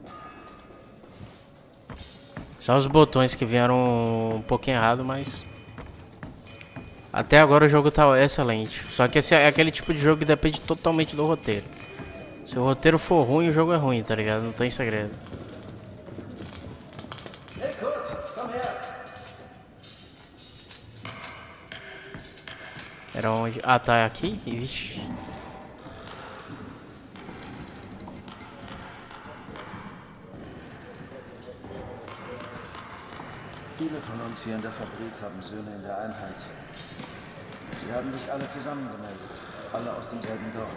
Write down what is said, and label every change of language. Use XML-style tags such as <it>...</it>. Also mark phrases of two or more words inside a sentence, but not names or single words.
<pt>Só os botões que vieram um pouquinho errado, mas até agora o jogo tá excelente. Só que esse é aquele tipo de jogo que depende totalmente do roteiro. Se o roteiro for ruim, o jogo é ruim, tá ligado? Não tem segredo.</pt> <de>Hey, Kurt, komm her!</de> <pt>Era onde? Ah, tá aqui? Vixe.</pt> <de>Viele von uns hier in der Fabrik haben Söhne in der Einheit. Sie haben sich alle zusammengemeldet. Alle aus demselben Dorf.</de>